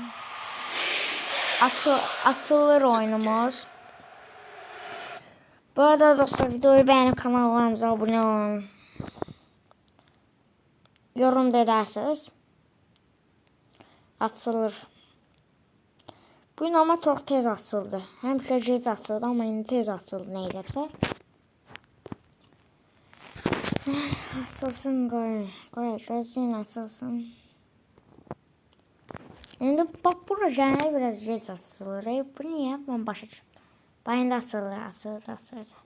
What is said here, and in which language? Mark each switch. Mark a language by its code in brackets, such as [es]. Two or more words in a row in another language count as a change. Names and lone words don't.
[az] Atılır oyunumuz. [tr] Bu arada dostlar videoyu beğenip kanalımıza abone olun. Yorum da ederseniz. [az] Atılır. Bu gün [tr] ama çok [az] tez açıldı. Həmişə gec açıldı ama indi tez açıldı neyləsə. Açılsın qoy. Gözün açılsın. İndi bax bura gələk biraz gec açılır. Bu niyə? Ben başa düşdüm. Bayında açılır.